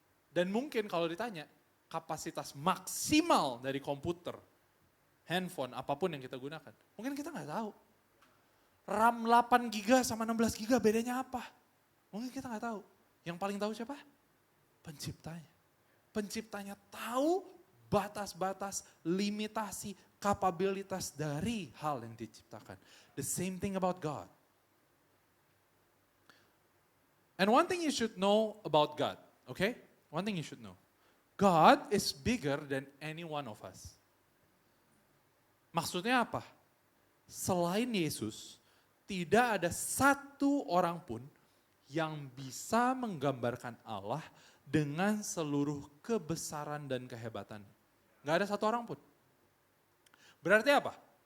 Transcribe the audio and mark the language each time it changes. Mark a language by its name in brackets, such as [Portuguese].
[Indonesian] Dan mungkin kalau ditanya, kapasitas maksimal dari komputer, handphone, apapun yang kita gunakan, mungkin kita nggak tahu. RAM 8 GB sama 16 GB bedanya apa? Mungkin kita nggak tahu. Yang paling tahu siapa? Penciptanya. Penciptanya tahu batas-batas, limitasi, kapabilitas dari hal yang diciptakan. [English] The same thing about God. And one thing you should know about God, okay? One thing you should know. God is bigger than any one of us. [Indonesian] Maksudnya apa? Selain Yesus, tidak ada satu orang pun yang bisa menggambarkan Allah dengan seluruh kebesaran dan kehebatan. Gak ada satu orang pun. Berarti apa?